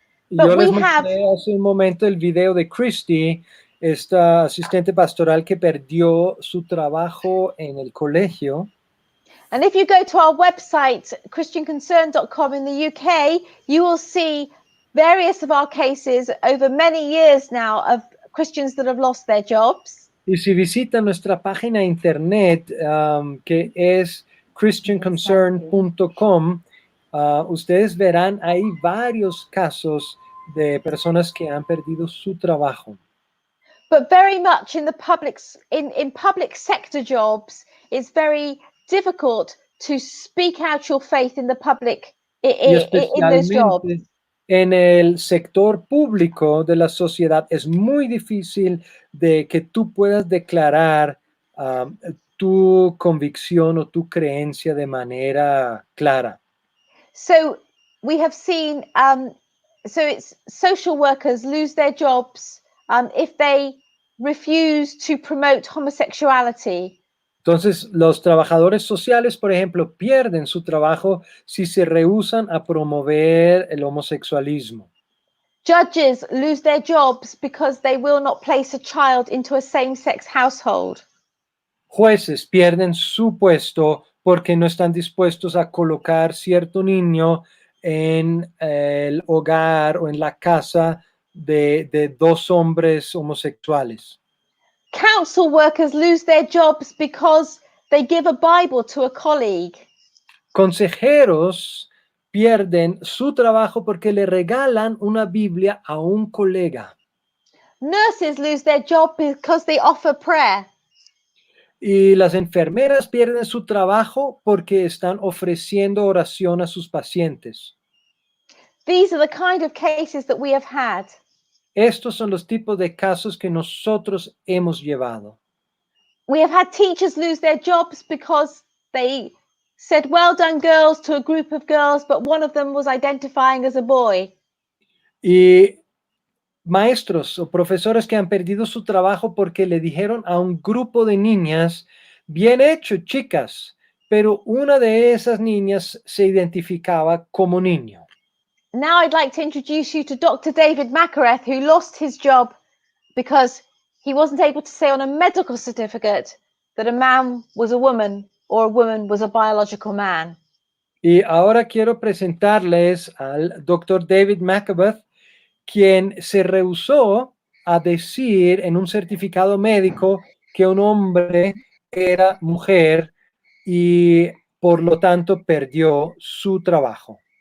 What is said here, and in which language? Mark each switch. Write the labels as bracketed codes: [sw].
[en] But [es] Yo les mostré hace un momento el video de Christy, esta asistente pastoral que perdió su trabajo en el colegio. [en] And if you go to our website, christianconcern.com in the UK, you will see various of our cases over many years now of Christians that have lost their jobs. [es] Y si visitan nuestra página de internet, que es christianconcern.com, ustedes verán ahí varios casos de personas que han perdido su trabajo. [en] But very much in the in public sector jobs, it's very difficult to speak out your faith in the public [es] Y [en] in those jobs. [es] especialmente en el sector público de la sociedad es muy difícil de que tú puedas declarar tu convicción o tu creencia de manera clara. [en] So we have seen, so it's social workers lose their jobs if they refuse to promote homosexuality. [es] Entonces, los trabajadores sociales, por ejemplo, pierden su trabajo si se rehúsan a promover el homosexualismo. [en] Judges lose their jobs because they will not place a child into a same-sex household. [es] Jueces pierden su puesto porque no están dispuestos a colocar cierto niño en el hogar o en la casa de dos hombres homosexuales. [en] Council workers lose their jobs because they give a Bible to a colleague. [es] Consejeros pierden su trabajo porque le regalan una Biblia a un colega. [en] Nurses lose their job because they offer prayer. [es] Y las enfermeras pierden su trabajo porque están ofreciendo oración a sus pacientes. [en] These are the kind of cases that we have had. [es] Estos son los tipos de casos que nosotros hemos llevado. [en] We have had teachers lose their jobs because they said, "Well done, girls," to a group of girls, but one of them was identifying as a boy. [es] Y maestros o profesores que han perdido su trabajo porque le dijeron a un grupo de niñas, bien hecho, chicas, pero una de esas niñas se identificaba como niño. [en] Now I'd like to introduce you to Dr. David Makareth, who lost his job because he wasn't able to say on a medical certificate that a man was a woman or a woman was a biological man. [es] Y ahora quiero presentarles al Dr. David Makareth, quien se rehusó a decir en un certificado médico que un hombre era mujer y por lo tanto perdió su trabajo.